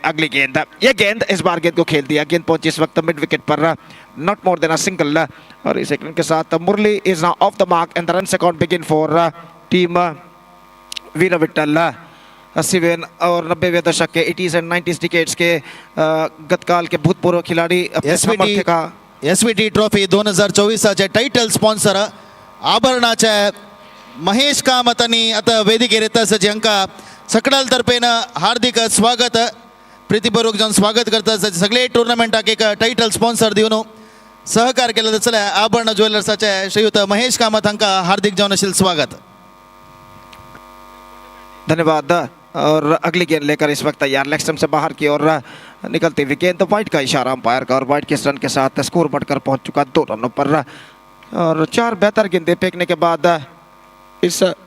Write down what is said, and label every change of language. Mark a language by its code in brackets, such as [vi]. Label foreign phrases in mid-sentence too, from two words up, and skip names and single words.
[hi] अगली गेंद, ये गेंद इस बार गेंद को खेल दिया, गेंद पहुंची इस वक्त मिड विकेट पर, [en] not more than a single, [hi] और इस रन के साथ मुरली [en] is now off the mark and the run account begin for [hi] टीम वीर विट्ठल। 80वें और 90वें दशक के [en] 80s and 90s decades [hi] के गतकाल के भूतपूर्व खिलाड़ी [kok] एसवीटी ट्रॉफी 2024 [en] title sponsor [kok] आभरणाचे महेश कामत आणि आता वेदिकेर येता सजी हांका सकडाल तर्फेन हार्दिक स्वागत प्रीतीपूर्वक जावन स्वागत करता सगळे टुर्नामेंटाक एक [en] title sponsor [kok] दिवन सहकार केला जाल्यार आभरण ज्वेलर्साचे श्रीयुत महेश कामत हांका हार्दिक जावन आशिल्लें स्वागत। [hi] धन्यवाद। और अगली गेंद लेकर इस वक्त तैयार, लेग स्टंप से बाहर की ओर निकलती हुई गेंद, तो वाइट का इशारा अंपायर का, और वाइट के रन के साथ स्कोर बढ़कर पहुंच चुका 2 रनों पर, और 4 बेहतर गेंदें फेंकने के बाद इस